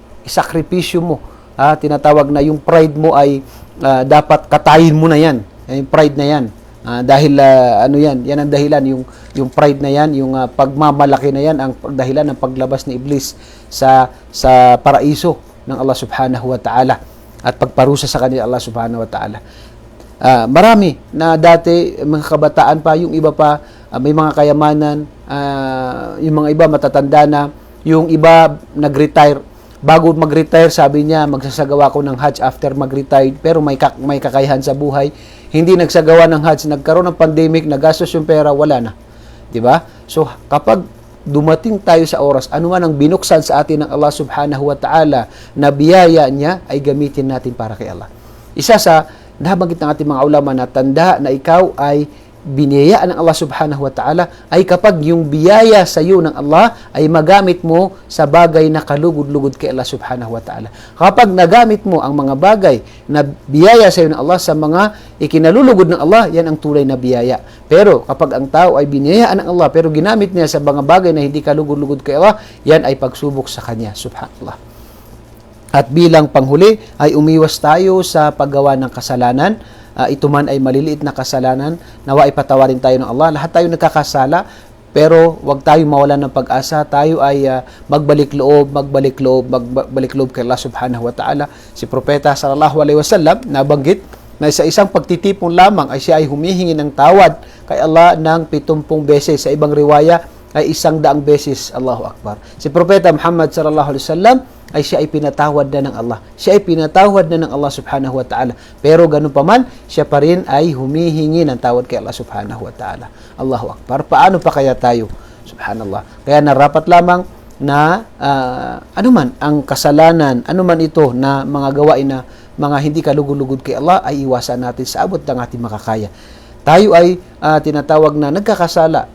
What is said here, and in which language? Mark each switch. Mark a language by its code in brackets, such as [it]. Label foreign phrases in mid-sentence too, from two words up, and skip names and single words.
[tl] Isakripisyo mo. Tinatawag na yung pride mo ay dapat katayin mo na yan. Yung pride na yan. Dahil yan ang dahilan. Yung pride na yan, yung pagmamalaki na yan, ang dahilan ng paglabas ni Iblis sa paraiso ng [ar] الله سبحانه وتعالى [tl] at pagparusa sa kanila [ar] الله سبحانه وتعالى. [tl] Marami na dati, mga kabataan pa, yung iba pa, may mga kayamanan, yung mga iba matatanda na, yung iba nag-retire. Bago mag-retire, sabi niya, magsasagawa ko ng Hajj after mag-retire, pero may kakayahan sa buhay. Hindi nagsagawa ng Hajj, nagkaroon ng pandemic, nagastos yung pera, wala na. 'Di ba? So, kapag dumating tayo sa oras, ano man ang binuksan sa atin ng [ar] الله سبحانه وتعالى [tl] na biyaya niya, ay gamitin natin para kay Allah. Isa sa nabanggit ng ating mga ulama na tanda na ikaw ay biniyayaan ng [ar] الله سبحانه وتعالى [tl] ay kapag yung biyaya sa iyo ng Allah ay magamit mo sa bagay na kalugod-lugod kay [ar] الله سبحانه وتعالى. [tl] Kapag nagamit mo ang mga bagay na biyaya sa iyo ng Allah sa mga ikinalulugod ng Allah, yan ang tunay na biyaya. Pero kapag ang tao ay biniyayaan ng Allah pero ginamit niya sa mga bagay na hindi kalugod-lugod kay Allah, yan ay pagsubok sa kanya, subhanallah. At bilang panghuli ay umiwas tayo sa paggawa ng kasalanan. Ito man ay maliliit na kasalanan, nawa ipatawarin tayo ng Allah. Lahat tayo nagkakasala, Pero wag tayo mawalan ng pag-asa. Tayo ay magbalik loob kay [ar] الله سبحانه وتعالى. [tl] Si Propeta [ar] صلى الله عليه وسلم [tl] nabanggit na sa isang pagtitipon lamang ay siya ay humihingi ng tawad kay Allah ng 70 beses. Sa ibang riwaya ay 100 beses. [ar] الله أكبر. [tl] Si Propeta Muhammad [ar] صلى الله عليه وسلم [tl] ay siya ay pinatawad na ng Allah. Siya ay pinatawad na ng [ar] الله سبحانه وتعالى. [tl] Pero ganun pa man, siya pa rin ay humihingi ng tawad kay [ar] الله سبحانه وتعالى. الله أكبر. [tl] Paano pa kaya tayo? Subhanallah. Kaya narapat lamang na anuman ang kasalanan, anuman ito na mga gawain na mga hindi kalugod-lugod kay Allah ay iwasan natin sa abot ng ating makakaya. Tayo ay tinatawag na nagkakasala.